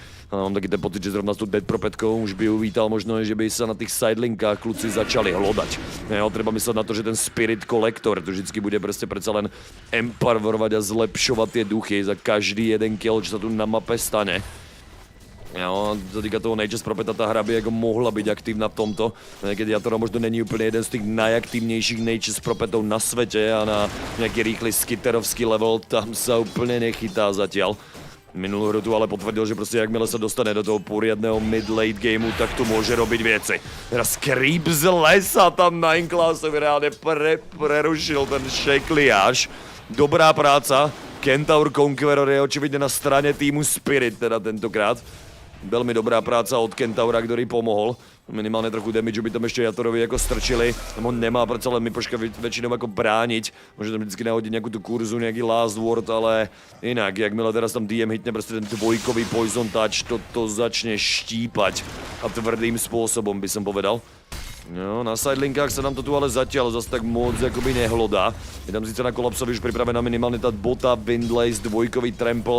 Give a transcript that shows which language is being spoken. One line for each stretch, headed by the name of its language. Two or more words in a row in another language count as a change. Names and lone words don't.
Czech: A mám taky ten pocit, že zrovna s tou Dead Propetkou už by uvítal možno, že by sa na tých sidelinkách kluci začali hlodať.
Slovak: Jo, treba myslet na to, že ten Spirit Collector to vždycky bude prostě predsa len empowerovať a zlepšovať tie duchy za každý jeden kill, čo sa tu na mape stane.
Czech: Jo, co týka toho Nature's Propeta, ta hra by jako mohla být aktivna v tomto. Keď Jatora možno není úplně jeden z těch najaktivnějších Nature's Propetov na světě a na nějaký rýchly skitterovský level tam se úplně nechytá zatiaľ. Minulou hru tu ale potvrdil, že prostě jakmile se dostane do toho poriadného mid-late gameu, tak tu může robiť věci.
Slovak: Teraz creep z lesa tam na Inclassovi reálně prerušil ten šekliáž. Dobrá práca. Kentaur Conqueror je očividně na straně týmu Spirit teda tentokrát. Velmi dobrá práca od Kentaura, ktorý pomohol. Minimálne trochu damage by tam ešte Jatorovi jako strčili. Tam on nemá predsa len Mipoška väčšinou ako brániť. Môže tam vždycky nahodiť nejakú tú kurzu, nejaký last word, ale inak, jakmile teraz tam DM hitne prostě ten dvojkový
English: poison touch,
Slovak: to začne štípať. A tvrdým spôsobom by som povedal. No, na sidelinkách sa nám to tu ale zatiaľ zase tak moc akoby nehlodá. Je tam síce na kolapsovi už pripravená minimálne tá Bota, Windlace, dvojkový Trample.